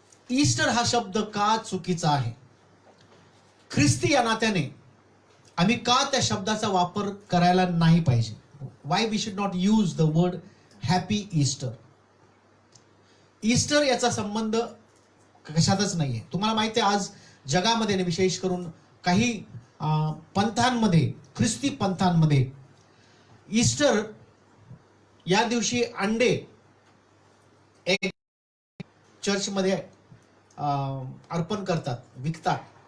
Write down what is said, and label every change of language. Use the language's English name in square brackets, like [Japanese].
[Marathi] Easter हा शब्द का चुकीचा आहे? ख्रिस्ती या नात्याने आम्ही का त्या शब्दाचा वापर करायला नाही पाहिजे? [English] Why we should not use the word happy Easter. [Marathi] Easter याचा संबंध कशातच नाहीये. तुम्हाला माहिती आहे, आज जगामध्ये विशेष करून काही पंथांमध्ये, ख्रिस्ती पंथांमध्ये ईस्टर या दिवशी अंडे एक चर्चमध्ये अर्पण करतात, विकतात.